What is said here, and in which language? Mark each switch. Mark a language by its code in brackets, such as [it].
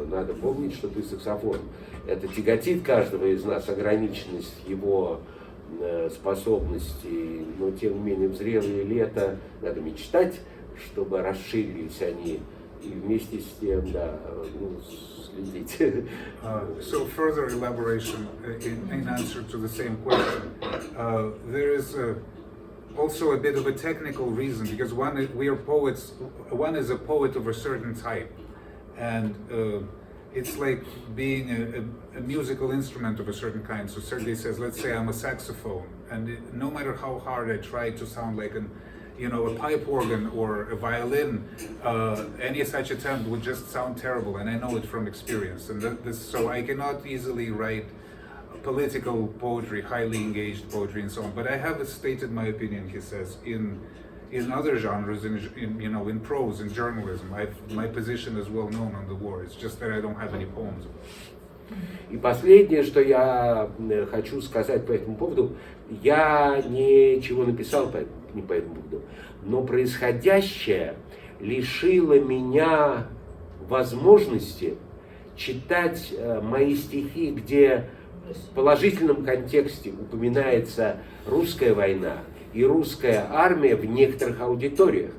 [ru] Надо помнить, что ты саксофон. Это тяготит каждого из нас, ограниченность его способностей, но тем не менее в зрелые лета надо мечтать, чтобы расширились они. И вместе с тем, да, ну, следить. [en] So further elaboration in answer to the same question. There is also a bit of a technical reason, because we are poets. One is a poet of a certain type, and it's like being a musical instrument of a certain kind. So Sergey says, let's say I'm a saxophone, and no matter how hard I try to sound like a pipe organ or a violin, any such attempt would just sound terrible, and I know it from experience. And so I cannot easily write political poetry, highly engaged poetry, and so on. But I have stated my opinion, he says, in other genres, in prose, in journalism. My position is well known on the war. It's just that I don't have any poems. [ru] И последнее, что я хочу сказать по этому поводу, я ничего написал не по этому поводу, но происходящее лишило меня возможности читать мои стихи, где в положительном контексте упоминается русская война и русская армия в некоторых аудиториях.